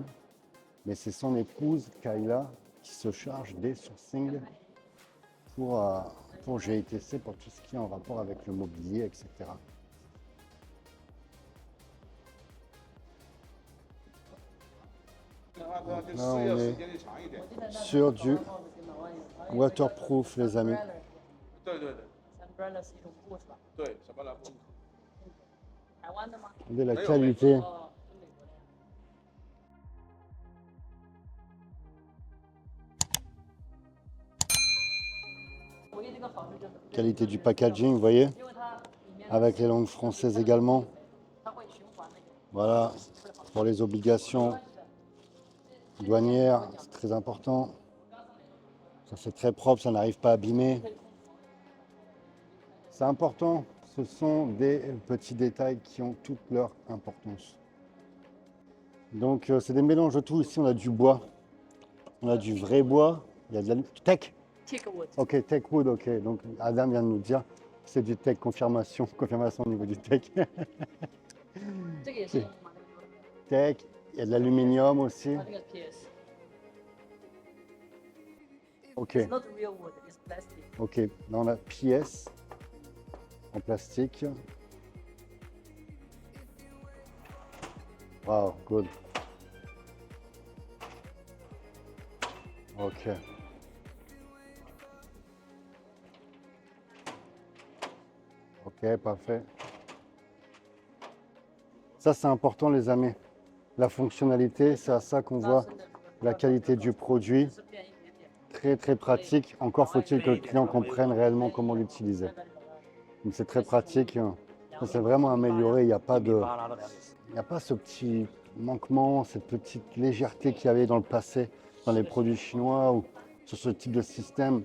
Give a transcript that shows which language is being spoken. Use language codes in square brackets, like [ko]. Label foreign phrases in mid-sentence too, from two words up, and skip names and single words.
[fr] Mais c'est son épouse, Kayla, qui se charge des sourcings pour GITC, pour tout ce qui est en rapport avec le mobilier, etc. Donc là, on est sur du waterproof, les amis. [zh] 对对对 Umbrella 是一种布是吧？对，什么蓝布？台湾的吗？ [fr] Regardez la qualité, [zh] 哦，是美国的呀。唯一这个好处就是， [fr] qualité du packaging, vous voyez, [zh] 因为它里面 [fr] avec les langues françaises également. [zh] 它会循环那个。 [fr] Voilà, pour les obligations douanières, c'est très important. Ça c'est très propre, ça n'arrive pas à abîmer. C'est important, ce sont des petits détails qui ont toute leur importance. Donc c'est des mélanges de tout. Ici on a du bois, on a du vrai bois, il y a de la du tech. Teakwood。 Ok, [en] tech wood, [fr] ok. Donc Adam vient de nous dire que c'est du tech, confirmation au niveau du tech. [zh] 这个也是马上说的。 [fr] Tech, il y a de l'aluminium aussi. [zh] 它这个 PS。 [fr] Ok, [en] It's not real wood, it's plastic. [fr] ok. Là on a PS en plastique. [en] Wow, good. [fr] Ok. Ok, parfait. Ça, c'est important, les amis. La fonctionnalité, c'est à ça qu'on voit la qualité du produit. [zh] 是变一点点。 [fr] Très, très pratique. Encore faut-il que le client comprenne réellement comment l'utiliser. Donc, c'est très pratique. Ça, c'est vraiment amélioré. Il n'y a pas ce petit manquement, cette petite légèreté qu'il y avait dans le passé, dans les produits chinois ou sur ce type de système.